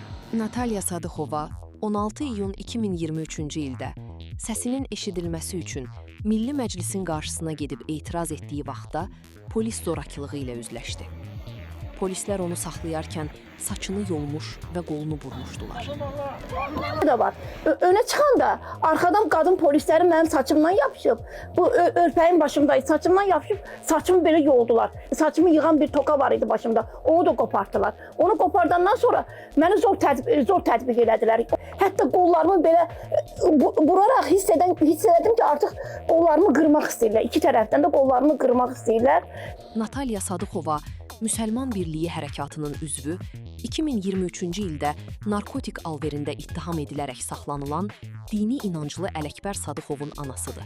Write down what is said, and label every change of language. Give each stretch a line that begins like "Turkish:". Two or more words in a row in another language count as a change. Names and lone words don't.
Azerbaijani: Natalya Sadıxova 16 iyun 2023-cü ildə səsinin eşidilməsi üçün Milli Məclisin qarşısına gedib etiraz etdiyi vaxtda polis zorakılığı ilə üzləşdi. Polislər onu saxlayarkən saçını yolmuş və qolunu burmuşdular. Da var.
Turkish: Öne çıkan da arkadan kadın polisleri benim saçımdan yapışıp, bu örpeğin başımdaydı, saçımdan yapışıp saçımı böyle yoldular. Saçımı yığan bir toka var idi başımda, onu da koparttılar.
Azerbaijani: Onu kopardandan sonra beni zor tətbiq elədilər. Hətta qollarımı belə vuraraq hiss elədim ki, artıq qollarımı qırmaq istəyirlər. İki tərəfdən də qollarımı qırmaq istəyirlər. Natalya Sadıxova Müsəlman Birliyi Hərəkatının üzvü 2023-cü ildə narkotik alverində ittiham edilərək saxlanılan dini inanclı Ələkbər Sadıxovun anasıdır.